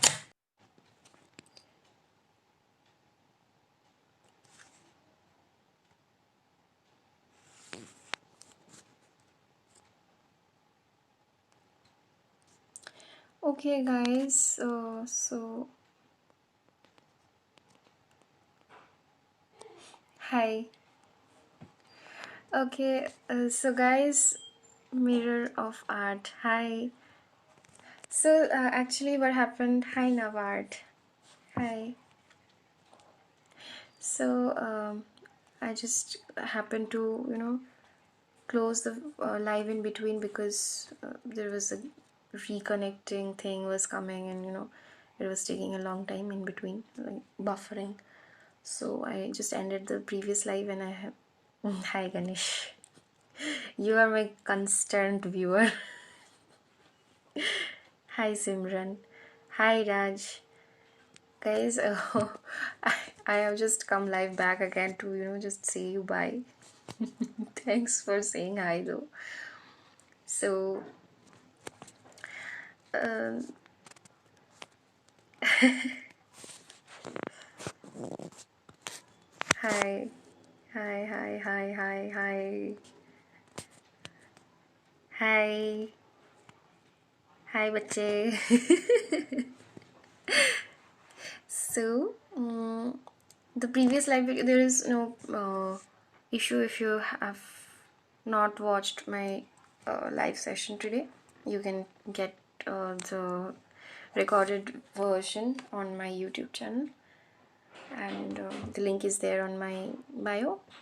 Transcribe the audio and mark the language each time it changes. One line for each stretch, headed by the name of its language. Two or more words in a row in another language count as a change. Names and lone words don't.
English: Okay guys, so hi. Okay, so guys, mirror of art, hi. So actually what happened, hi Navart, hi. So I just happened to close the live in between because there was a reconnecting thing was coming, and it was taking a long time in between, like buffering. So I just ended the previous live and I have hi Ganesh, you are my constant viewer. Hi Simran, hi Raj. Guys, I have just come live back again to just say you bye. Thanks for saying hi though. So, um, hi, hi, hi, hi, hi, hi, hi, hi, बच्चे. So, the previous live video, there is no issue if you have not watched my live session today. You can get the recorded version on my YouTube channel, and the link is there on my bio.